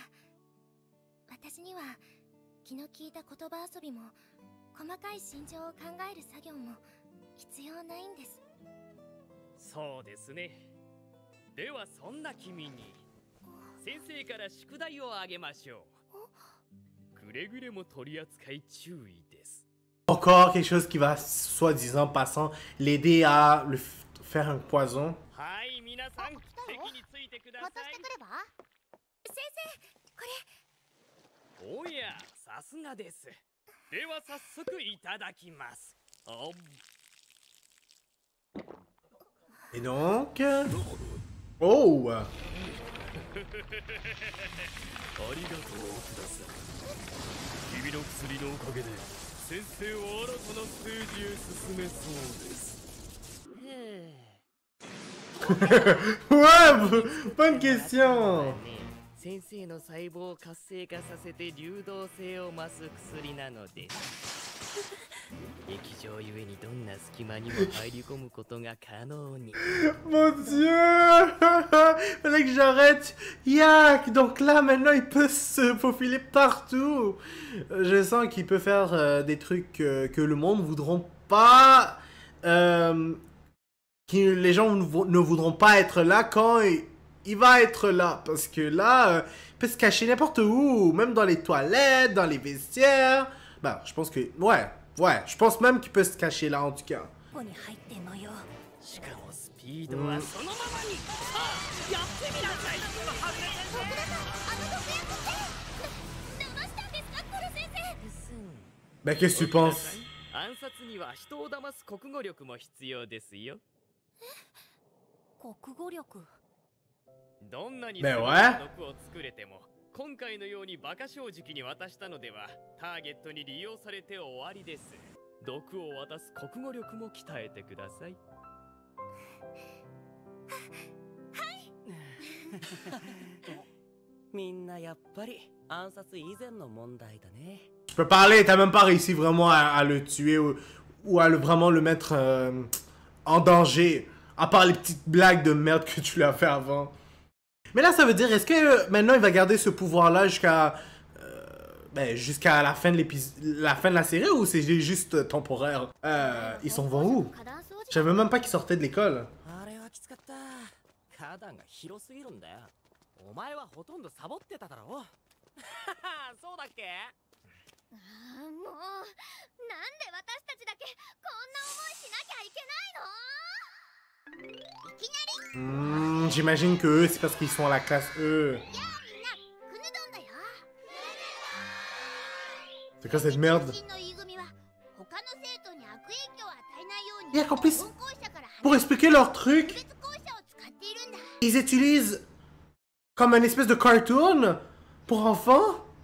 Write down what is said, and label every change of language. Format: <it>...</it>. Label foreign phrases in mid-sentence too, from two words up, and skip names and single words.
<ja>私には気の利いた言葉遊びも細かい心情を考える作業も必要ないんです。そうですね。ではそんな君に先生から宿題をあげましょう。くれぐれも取り扱い注意です。</ja> <fr>Encore quelque chose qui va, soi-disant passant, l'aider à le faire un poison.</fr> <ja>はい、皆さん、席についてください。渡してくれば？先生、これ。おや、さすがです。では早速いただきます。</ja> <fr>Et donc... Oh!</fr> <ja>ありがとう、奥田さん。君の薬のおかげで先生を新たなステージへ進めそうです。</ja> <fr>Ouais, bonne question.</fr> <ja>先生の細胞を活性化させて流動性を増す薬なのです。液状ゆえにどんな隙間にも入り込むことが可能に。</ja> <fr>Mon Dieu! Fallait que j'arrête. Yak! Donc là, maintenant, il peut se faufiler partout. Je sens qu'il peut faire des trucs que le monde ne voudront pas. Que les gens ne voudront pas être là quand il va être là. Parce que là, il peut se cacher n'importe où. Même dans les toilettes, dans les vestiaires. Bah, je pense que... Ouais, je pense même qu'il peut se cacher là en tout cas.</fr> <ja>しかもスピードはそのままに。さあ、やってみなさい。どうしたんですか、コル先生。</ja> <fr>Ben, qu'est-ce que tu penses?</fr> <ja>暗殺には人を騙す国語力も必要ですよ。国語力。どんなに</ja> <fr>Ben</fr> <ja>優れ</ja> <fr>ouais.</fr> <ja>た毒を作れても、今回のように馬鹿正直に渡したのではターゲットに利用されて終わりです。毒を渡す国語力も鍛えてください。みんなやっぱり暗殺以前の問題だね。</ja> <fr>Je peux parler, t'as même pas réussi vraiment à le tuer ou à vraiment le mettre en danger. À part les petites blagues de merde que tu lui as fait avant. Mais là, ça veut dire, est-ce que maintenant il va garder ce pouvoir-là jusqu'à jusqu'à la fin de la fin de la série ou c'est juste temporaire? Ils s'en vont où? Je savais même pas qu'ils sortaient de l'école.</fr> <ja>花壇が広すぎるんだよ。お前はほとんどサボってただろう。そうだっけ？もうなんで私たちだけこんな思いしなきゃいけないの？いきなり。</ja> <fr>J'imagine que eux, c'est parce qu'ils sont à la classe E. C'est quoi cette merde? Et en plus, pour expliquer leur truc, ils utilisent comme une espèce de cartoon pour enfants.</fr>